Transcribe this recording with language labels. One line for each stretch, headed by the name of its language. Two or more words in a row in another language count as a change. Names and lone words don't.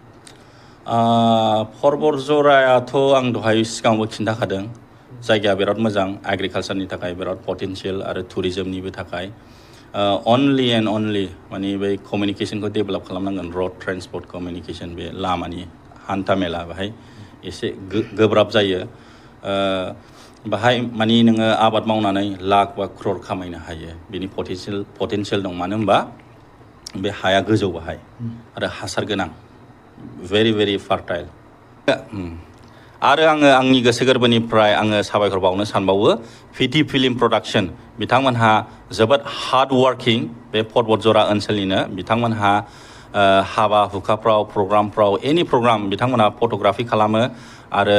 Bodo: फुट बतझराथ' आं दहाय सिगाङावबो खिन्थाखादों जायगाया बिराद मोजां एग्रिकालसारनि थाखाय बिराद पटेनशियेल आरो टुरिजमनिबो थाखाय
English: only and only
Bodo: माने बै कमिउनिकेसनखौ डेभेलप खालामनांगोन
English: road transport communication
Bodo: बे लामानि हान्था मेला बेहाय एसे गोब्राब जायो बाहाय माने नोङो आबाद मावनानै लाख बा क्रर खामायनो हायो बिनि पटेनशियेल दं मानो होनबा बे हाया गोजौ बाहाय आरो हासार गोनां
English: very very fertile
Bodo: आरो आङो आंनि गोसो गोरबोनिफ्राय आङो साबायखर बावनो सानबावो पिटि फिल्म प्रडाक्शन बिथांमोनहा जोबोद
English: hard working
Bodo: बे फुट बतझरा ओनसोलनिनो बिथांमोनहा हाबा हुखाफ्राव प्रग्रामफ्राव
English: any program
Bodo: बिथांमोनहा फट'ग्राफि खालामो आरो